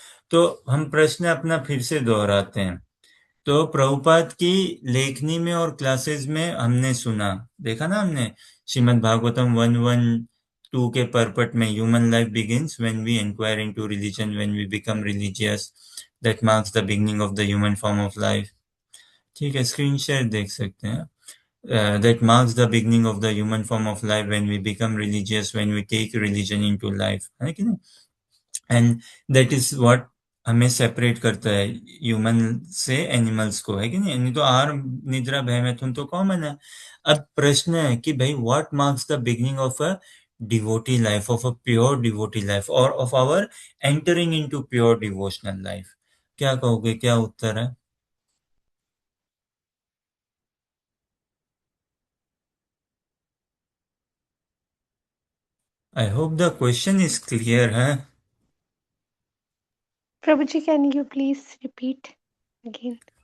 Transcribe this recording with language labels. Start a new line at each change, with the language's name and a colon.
Hindi: तो हम प्रश्न अपना फिर से दोहराते हैं। तो प्रभुपाद की लेखनी में और क्लासेस में हमने सुना, देखा ना हमने, श्रीमद् भागवतम 1:1-2 के परपट में
English: Human life begins when we inquire into religion, when we become religious, that marks the beginning of the human form of life.
Hindi: ठीक है, स्क्रीन शेयर देख सकते हैं।
English: That marks the beginning of the human form of life when we become religious, when we take religion into life,
Hindi: है कि नहीं?
English: and that is what
Hindi: हमें separate करता है ह्यूमन से एनिमल्स को, है कि नहीं? नहीं तो आहार निद्रा भय मैथुन तो कॉमन है। अब प्रश्न है कि भाई
English: What marks the beginning of a devotee life, of a pure devotee life, और of our entering into pure devotional life?
Hindi: क्या कहोगे, क्या उत्तर है?
English: I hope the question is clear है। Prabhuji, can you please repeat again?